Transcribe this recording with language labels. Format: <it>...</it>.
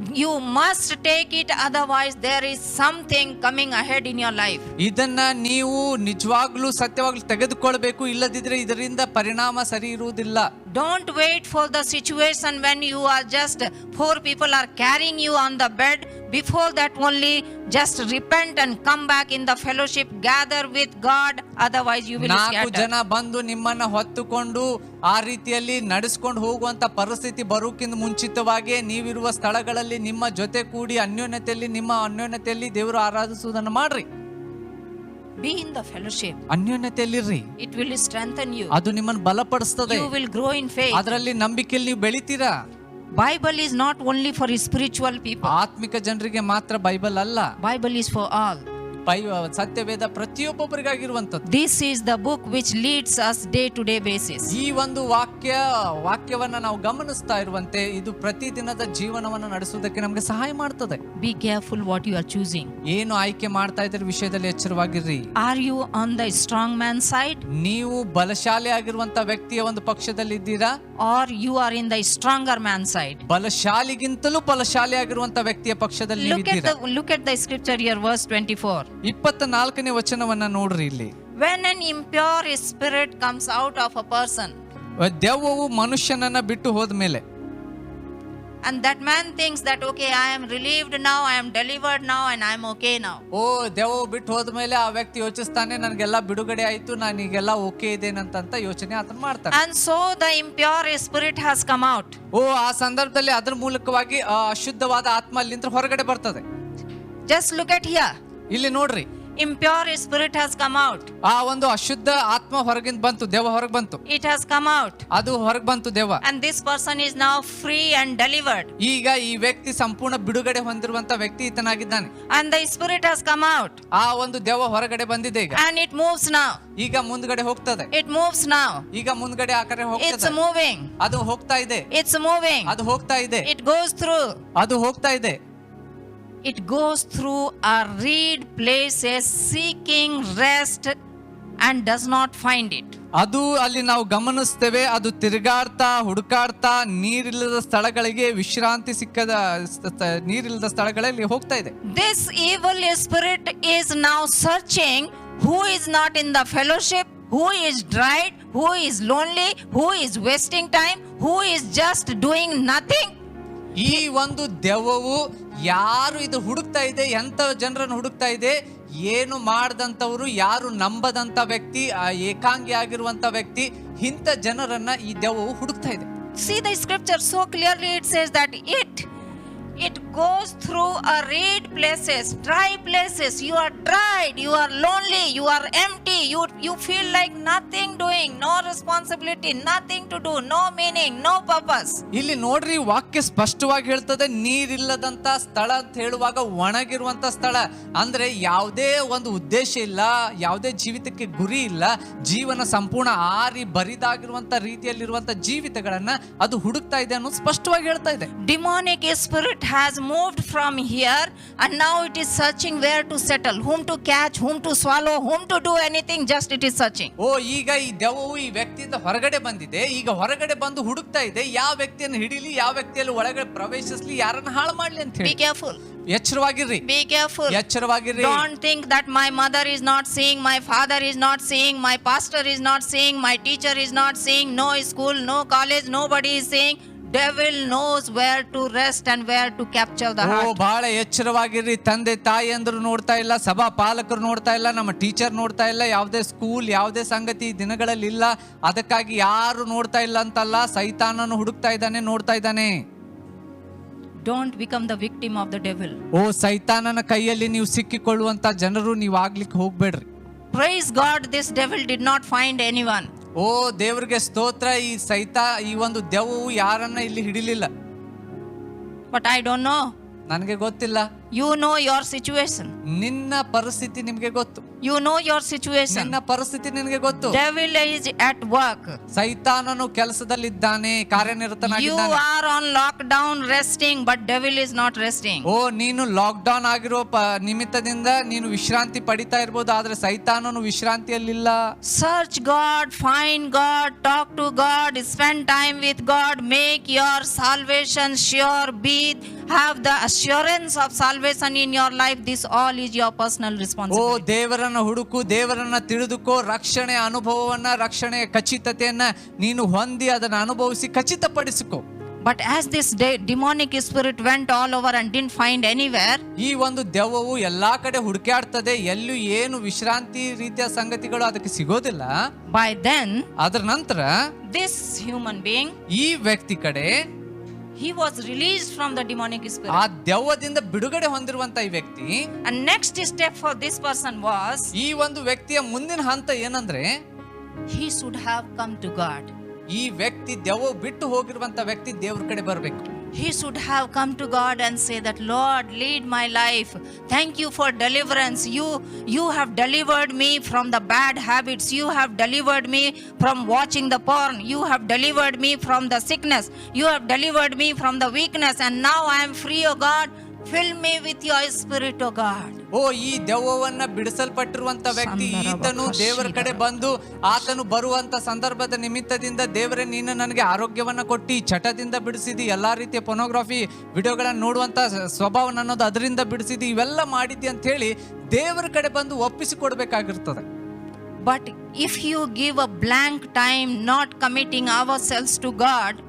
<en>You must take it, otherwise there is something coming ahead in your life.</en> <kn>ಇದನ್ನ ನೀವು ನಿಜವಾಗ್ಲೂ ಸತ್ಯವಾಗ್ಲೂ ತೆಗೆದುಕೊಳ್ಬೇಕು, ಇಲ್ಲದಿದ್ರೆ ಇದರಿಂದ ಪರಿಣಾಮ ಸರಿ ಇರುವುದಿಲ್ಲ.</kn> <en>Don't wait for the situation when you are just 4 people are carrying you on the bed. Before that only just repent and come back in the fellowship, gather with God, otherwise you will 4 scatter.</en> <kn>ಜನ ಬಂದು ನಿಮ್ಮನ್ನ ಹೊತ್ತುಕೊಂಡು ಆ ರೀತಿಯಲ್ಲಿ ನಡೆಸ್ಕೊಂಡು ಹೋಗುವಂತ ಪರಿಸ್ಥಿತಿ ಬರೋಕ್ಕಿಂತ ಮುಂಚಿತವಾಗಿ ನೀವಿರುವ ಸ್ಥಳಗಳಲ್ಲಿ ನಿಮ್ಮ ಜೊತೆ ಕೂಡಿ ನಿಮ್ಮ ಅನ್ಯೋನ್ಯತೆಯಲ್ಲಿ ದೇವರು ಆರಾಧಿಸುವುದನ್ನು ಮಾಡ್ರಿ.</kn> <en>Be in the fellowship.</en> <kn>ಅನ್ಯೋನ್ಯತೆಯಲ್ಲಿರ್ರಿ.</kn> <en>It will strengthen you.</en> <kn>ಅದು ನಿಮ್ಮನ್ನು ಬಲಪಡಿಸ್ತದೆ.</kn> <en>You will grow in faith.</en> <kn>ಅದರಲ್ಲಿ ನಂಬಿಕೆಯಲ್ಲಿ ನೀವು ಬೆಳಿತೀರಾ.</kn> <en>Bible is not only for spiritual people.</en> <kn>ಆತ್ಮಿಕ ಜನರಿಗೆ ಮಾತ್ರ ಬೈಬಲ್ ಅಲ್ಲ.</kn> <en>Bible is for all.</en> <kn>Satyaveda ಪ್ರತಿಯೊಬ್ಬರಿಗಾಗಿರುವಂತದ್ದು.</kn> <en>This is the book which leads us day to day basis.</en> <kn>ಈ ಒಂದು ವಾಕ್ಯವನ್ನ ನಾವು ಗಮನಿಸ್ತಾ ಇರುವಂತೆ ಇದು ಪ್ರತಿದಿನದ ಜೀವನವನ್ನು ನಡೆಸುವುದಕ್ಕೆ ನಮಗೆ ಸಹಾಯ ಮಾಡ್ತದೆ.</kn> <en>Be careful what you are choosing.</en> <kn>ಏನು ಆಯ್ಕೆ ಮಾಡ್ತಾ ಇದ್ರ ವಿಷಯದಲ್ಲಿ ಎಚ್ಚರವಾಗಿರ್ರಿ.</kn> <en>Are you on the strong man side?</en> <kn>ನೀವು ಬಲಶಾಲಿ ಆಗಿರುವಂತ ವ್ಯಕ್ತಿಯ ಒಂದು ಪಕ್ಷದಲ್ಲಿ ಇದ್ದೀರಾ,</kn> <en>or you are in the stronger man side?</en> <kn>ಬಲಶಾಲಿಗಿಂತಲೂ ಬಲಶಾಲಿ ಆಗಿರುವಂತ ವ್ಯಕ್ತಿಯ ಪಕ್ಷದಲ್ಲಿ ಇದ್ದೀರಾ.</kn> <en>Look at the scripture here, verse 24.</en> <kn>24ನೇ ವಚನವನ್ನ ನೋಡ್ರಿ ಇಲ್ಲಿ.</kn> <en>When an impure spirit comes out of a person,</en> <kn>ದೆವ್ವವು ಮನುಷ್ಯನನ್ನ ಬಿಟ್ಟು ಹೋದ್ಮೇಲೆ,</kn> <en>And that man thinks that, okay, I am relieved now, I am delivered now, and I am okay now.</en> <kn>ಓ ದೆವ್ವ ಬಿಟ್ಟು ಹೋದ್ಮೇಲೆ ಆ ವ್ಯಕ್ತಿ ಯೋಚಿಸ್ತಾನೆ, ನನಗೆಲ್ಲ ಬಿಡುಗಡೆ ಆಯ್ತು, ನಾನು ಈಗೆಲ್ಲ ಓಕೆ ಇದ್ದೇನಂತ ಯೋಚನೆ ಆತನ ಮಾಡ್ತಾನೆ.</kn> <en>And so the impure spirit has come out.</en> <kn>ಓ ಆ ಸಂದರ್ಭದಲ್ಲಿ ಅದ್ರ ಮೂಲಕವಾಗಿ ಆ ಅಶುದ್ಧವಾದ ಆತ್ಮ ಅಲ್ಲಿಂದ ಹೊರಗಡೆ ಬರ್ತದೆ.</kn> <en>Just look at here.</en> <kn>ಇಲ್ಲಿ ನೋಡ್ರಿ,</kn> <en>Impure spirit has come out.</en> <kn>ಆ ಒಂದು ಅಶುದ್ಧ ಆತ್ಮ ಹೊರಗಿಂದ ಬಂತು, ದೆವ್ವ ಹೊರಗೆ ಬಂತು.</kn> <en>It has come out.</en> <kn>ಅದು ಹೊರಗೆ ಬಂತು ದೆವ್ವ.</kn> <en>And this person is now free and delivered.</en> <kn>ಈಗ ಈ ವ್ಯಕ್ತಿ ಸಂಪೂರ್ಣ ಬಿಡುಗಡೆ ಹೊಂದಿರುವಂತ ವ್ಯಕ್ತಿ ಈತನಾಗಿದ್ದಾನೆ.</kn> <en>And the spirit has come out.</en> <kn>ಆ ಒಂದು ದೆವ್ವ ಹೊರಗಡೆ ಬಂದಿದೆ ಈಗ.</kn> <en>And it moves now.</en> <kn>ಈಗ ಮುಂದ್ಗಡೆ ಹೋಗ್ತದೆ.</kn> <en>It moves now.</en> <kn>ಈಗ ಮುಂದ್ಗಡೆ ಆ ಕಡೆ</kn> <en>It's</en> <kn>ಹೋಗ್ತದೆ.</kn> <en>moving.</en> <kn>ಅದು ಹೋಗ್ತಾ ಇದೆ.</kn> <en>It's moving.</en> <kn>ಅದು ಹೋಗ್ತಾ ಇದೆ.</kn> <en>It goes through.</en> <kn>ಅದು ಹೋಗ್ತಾ ಇದೆ.</kn> <en>It goes through arid places seeking rest and does not find it.</en> <kn>ಅದು ಅಲ್ಲಿ ನಾವು ಗಮನಿಸ್ತೇವೆ, ಅದು ತಿರುಗಾಡ್ತಾ ಹುಡುಕಾಡ್ತಾ ನೀರಿಲ್ಲದ ಸ್ಥಳಗಳಿಗೆ ವಿಶ್ರಾಂತಿ ಸಿಕ್ಕದ ನೀರಿಲ್ಲದ ಸ್ಥಳಗಳಲ್ಲಿ ಹೋಗ್ತಾ ಇದೆ.</kn> <en>This evil spirit is now searching who is not in the fellowship, who is dried, who is lonely, who is wasting time, who is just doing nothing.</en> <kn>ಈ ಒಂದು ದೆವ್ವವು ಯಾರು ಇದು ಹುಡುಕ್ತಾ ಇದೆ, ಎಂತ ಜನರನ್ನು ಹುಡುಕ್ತಾ ಇದೆ, ಏನು ಮಾಡದಂತವರು, ಯಾರು ನಂಬದಂತ ವ್ಯಕ್ತಿ, ಏಕಾಂಗಿ ಆಗಿರುವಂತ ವ್ಯಕ್ತಿ, ಇಂಥ ಜನರನ್ನ ಈ ದೆವ್ವವು ಹುಡುಕ್ತಾ ಇದೆ.</kn> <en>See the scripture so clearly, it says that it goes through arid places, dry places. You are dried, you are lonely, you are empty, you feel like nothing doing, no responsibility, nothing to do, no meaning, no purpose.</en> <kn>ಇಲ್ಲಿ ನೋಡ್ರಿ, ವಾಕ್ಯ ಸ್ಪಷ್ಟವಾಗಿ ಹೇಳ್ತದೆ, ನೀರಿಲ್ಲದಂತ ಸ್ಥಳ ಅಂತ ಹೇಳುವಾಗ ಒಣಗಿರುವಂತ ಸ್ಥಳ ಅಂದ್ರೆ ಯಾವುದೇ ಒಂದು ಉದ್ದೇಶ ಇಲ್ಲ, ಯಾವುದೇ ಜೀವಿತಕ್ಕೆ ಗುರಿ ಇಲ್ಲ, ಜೀವನ ಸಂಪೂರ್ಣ ಆರಿ ಬರಿದಾಗಿರುವಂತ ರೀತಿಯಲ್ಲಿರುವಂತ ಜೀವಿತಗಳನ್ನ ಅದು ಹುಡುಕ್ತಾ ಇದೆ ಅನ್ನೋದು ಸ್ಪಷ್ಟವಾಗಿ ಹೇಳ್ತಾ ಇದೆ.</kn> <en>Demonic spirit has moved from here and now it is searching where to settle, whom to catch, whom to swallow, whom to do anything, just it is searching.</en> <kn>ಓ ಈಗ ಈ ದೆವ್ವವು ಈ ವ್ಯಕ್ತಿಯಿಂದ ಹೊರಗಡೆ ಬಂದಿದೆ, ಈಗ ಹೊರಗಡೆ ಬಂದು ಹುಡುಕ್ತಾ ಇದೆ, ಯಾವ ವ್ಯಕ್ತಿಯನ್ನು ಹಿಡಿಲಿ, ಯಾವ ವ್ಯಕ್ತಿಯಲ್ಲಿ ಒಳಗಡೆ ಪ್ರವೇಶಿಸಲಿ, ಯಾರನ್ನ ಹಾಳು ಮಾಡ್ಲಿ ಅಂತ</kn> <en>Be</en> <kn>ಹೇಳಿ.</kn> <en>careful.</en> <kn>ಎಚ್ಚರವಾಗಿರ್ರಿ,</kn> <en>Be careful.</en> <kn>ಎಚ್ಚರವಾಗಿರ್ರಿ.</kn> <en>Don't think that my mother is not seeing, my father is not seeing, my pastor is not seeing, my teacher is not seeing, no school, no college, nobody is seeing. Devil knows where to rest and where to capture the oh heart.</en> <kn>ಬಹಳ ಎಚ್ಚರವಾಗಿರ್ರಿ. ತಂದೆ ತಾಯಿ ಅಂದ್ರು ನೋಡ್ತಾ ಇಲ್ಲ, ಸಭಾ ಪಾಲಕರು ನೋಡ್ತಾ ಇಲ್ಲ, ನಮ್ಮ ಟೀಚರ್ ನೋಡ್ತಾ ಇಲ್ಲ, ಯಾವುದೇ ಸ್ಕೂಲ್, ಯಾವುದೇ ಸಂಗತಿ ದಿನಗಳಲ್ಲಿ ಇಲ್ಲ. ಅದಕ್ಕಾಗಿ ಯಾರು ನೋಡ್ತಾ ಇಲ್ಲ ಅಂತಲ್ಲ, ಸೈತಾನನು ಹುಡುಕ್ತಾ ಇದ್ದಾನೆ, ನೋಡ್ತಾ ಇದ್ದಾನೆ.</kn> <en>Don't become the victim of the devil.</en> <kn>ಓ ಸೈತಾನನ ಕೈಯಲ್ಲಿ ನೀವು ಸಿಕ್ಕಿಕೊಳ್ಳುವಂತ ಜನರು ನೀವು ಆಗ್ಲಿಕ್ಕೆ ಹೋಗ್ಬೇಡ್ರಿ.</kn> <en>Praise God, this devil did not find anyone.</en> <kn>ಓ ದೇವ್ರಿಗೆ ಸ್ತೋತ್ರ, ಈ ಒಂದು ದೆವ್ವವು ಯಾರನ್ನ ಇಲ್ಲಿ ಹಿಡಿಲಿಲ್ಲ.</kn> <en>But I don't know.</en> <kn>ನನಗೆ ಗೊತ್ತಿಲ್ಲ.</kn> <en>You know your situation.</en> <kn>ನಿನ್ನ ಪರಿಸ್ಥಿತಿ ನಿಮ್ಗೆ ಗೊತ್ತು.</kn> <en>You know your situation.</en> <kn>ನಿನ್ನ ಪರಿಸ್ಥಿತಿ ನಿನಗೆ ಗೊತ್ತು.</kn> <en>Devil is at work.</en> <kn>ಸೈತಾನನು ಕೆಲಸದಲ್ಲಿದ್ದಾನೆ,</kn> <en>You</en> <kn>ಕಾರ್ಯನಿರತನಾಗಿದ್ದಾನೆ.</kn> <en>are on lockdown resting, but devil is not resting.</en> <kn>ಓ ನೀನು ಲಾಕ್ ಡೌನ್ ಆಗಿರೋ ನಿಮಿತ್ತದಿಂದ ನೀನು ವಿಶ್ರಾಂತಿ ಪಡಿತಾ ಇರ್ಬೋದು, ಆದ್ರೆ ಸೈತಾನನು ವಿಶ್ರಾಂತಿಯಲ್ಲಿಲ್ಲ.</kn> <en>Search God, find God, talk to God, spend time with God, make your salvation sure, have the assurance of salvation in your life. This all is your personal oh responsibility.</en> <kn>ದೇವರನ್ನ ಹುಡುಕು, ದೇವರನ್ನ ತಿಳಿದುಕೋ, ರಕ್ಷಣೆ ಅನುಭವವನ್ನ, ರಕ್ಷಣೆಯ ಖಚಿತತೆಯನ್ನ ನೀನು ಹೊಂದಿ ಅದನ್ನ ಅನುಭವಿಸಿ ಖಚಿತಪಡಿಸಿಕೋ.</kn> <en>But as this demonic spirit went all over and didn't find anywhere,</en> <kn>ಈ ಒಂದು ದೆವ್ವವು ಎಲ್ಲಾ ಕಡೆ ಹುಡುಕಾಡ್ತದೆ, ಎಲ್ಲೂ ಏನು ವಿಶ್ರಾಂತಿ ರೀತಿಯ ಸಂಗತಿಗಳು ಅದಕ್ಕೆ ಸಿಗೋದಿಲ್ಲ.</kn> <en>by then</en> <kn>ಅದರ ನಂತರ</kn> <en>this human being,</en> <kn>ಈ ವ್ಯಕ್ತಿ ಕಡೆ</kn> <en>he was released from the demonic</en> <kn>ಆ</kn> <en>spirit.</en> <kn>ದೆವ್ವದಿಂದ ಬಿಡುಗಡೆ ಹೊಂದಿರುವಂತ ಈ ವ್ಯಕ್ತಿ,</kn> <en>And next step for this person was,</en> <kn>ಈ ಒಂದು ವ್ಯಕ್ತಿಯ ಮುಂದಿನ ಹಂತ ಏನಂದ್ರೆ,</kn> <en>he should have come to God.</en> <kn>ಈ ವ್ಯಕ್ತಿ ದೆವ್ವ ಬಿಟ್ಟು ಹೋಗಿರುವಂತ ವ್ಯಕ್ತಿ ದೇವ್ರ ಕಡೆ ಬರಬೇಕು.</kn> <en>He should have come to God and say that, Lord, lead my life. Thank you for deliverance. You have delivered me from the bad habits. You have delivered me from watching the porn. You have delivered me from the sickness. You have delivered me from the weakness. And now I am free, O God. Fill me with your spirit, O God.</en> <kn>ಓ ಈ ದೆವ್ವವನ್ನ ಬಿಡಿಸಲ್ಪಟ್ಟಿರುವಂತ ವ್ಯಕ್ತಿ ಈತನು ದೇವರ ಕಡೆ ಬಂದು ಆತನು ಬರುವಂತ ಸಂದರ್ಭದ ನಿಮಿತ್ತದಿಂದ, ದೇವರೇ ನೀನು ನನಗೆ ಆರೋಗ್ಯವನ್ನ ಕೊಟ್ಟು ಚಟದಿಂದ ಬಿಡಿಸಿದಿ, ಎಲ್ಲಾ ರೀತಿಯ ಪೊನೋಗ್ರಫಿ ವಿಡಿಯೋಗಳನ್ನ ನೋಡುವಂತ ಸ್ವಭಾವ ನನ್ನದು ಅದರಿಂದ ಬಿಡಿಸಿದಿ, ಇವೆಲ್ಲ ಮಾಡಿದ್ದಿ ಅಂತ ಹೇಳಿ ದೇವರ ಕಡೆ ಬಂದು ಒಪ್ಪಿಸಿಕೊಡ್ಬೇಕಾಗಿರ್ತದೆ.</kn> <en>But if you give a blank time, not committing ourselves to God,</en>